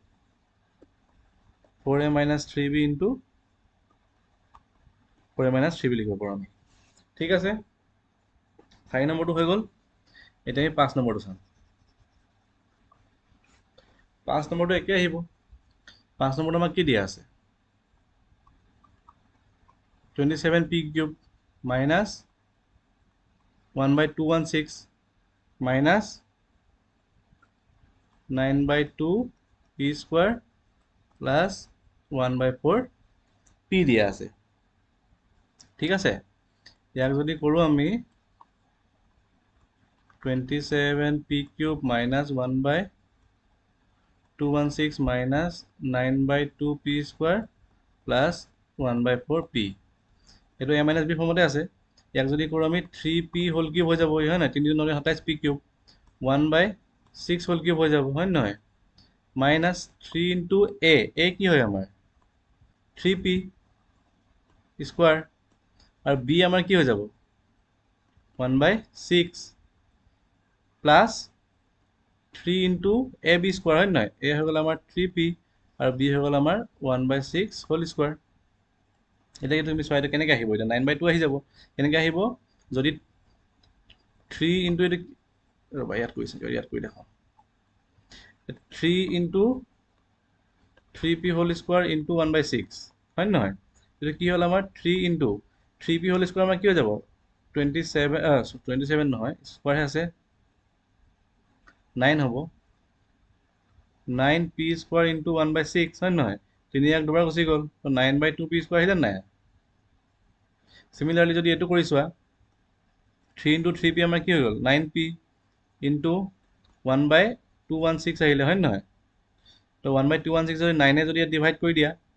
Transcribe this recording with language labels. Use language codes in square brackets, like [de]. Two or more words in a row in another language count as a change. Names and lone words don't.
[en] 4a minus 3b into 4a minus 3b [as] লিখিব পাৰোঁ আমি ঠিক আছে 4 নম্বৰটো হৈ গ'ল এতিয়া আমি 5 নম্বৰটো চাম 5 নম্বৰটো একে আহিব 5 নম্বৰটো আমাক কি দিয়া আছে [en] 27p cube minus 1/216 minus 9/2 p square plus 1/4 p [as] দিয়া আছে ঠিক আছে ইয়াক যদি কৰো আমি [en] 27p cube minus 1/216 minus 9/2 p square plus 1/4 p [as] এটো [en] a minus b [as] ফৰ্মতে আছে ইয়াক যদি কৰো আমি [en] 3p whole cube [as] হৈ যাব হয় না 3 9 [en] 27 p cube 1/6 whole cube [as] হৈ যাব হয় নহয় [en] minus 3 into a [as] কি হয় আমাৰ [en] 3p square [as] আৰু b আমাৰ কি হৈ যাব [en] 1/6 plus 3 into ab square [as] হয় নহয় a হৈ গ'ল আমাৰ 3p আৰু b হৈ গ'ল আমাৰ [en] 1/6 whole square [as] এটা কি তুমি চোৱা কেনেকৈ আহিব এটা 9/2 আহি যাব কেনেকৈ আহিব যদি [en] 3 into এটা ৰবা ইয়াত কৈছে ইয়াত কৈ দেখাও 3 into 3p whole square into 1/6 [as] হয় নহয় এটা কি হ'ল আমাৰ [en] 3 into 3p whole square [as] আমাৰ কি হৈ যাব 27 নহয় স্কয়াৰ আছে 9 হ'ব [en] 9p square into 1/6 [as] হয় নহয় 3 এক দুবাৰ গুচি গ'ল তো [en] 9/2p square [as] আহিলে নাই সিমিলাৰলি যদি এটো কৰি চোৱা [en] 3 into 3p [as] আমাৰ কি হৈ গ'ল [en] 9p into 1/216 [as] আহিলে হয় নহয় তো 1/216 যদি 9 এ যদি ডিভাইড কৰি দিয়া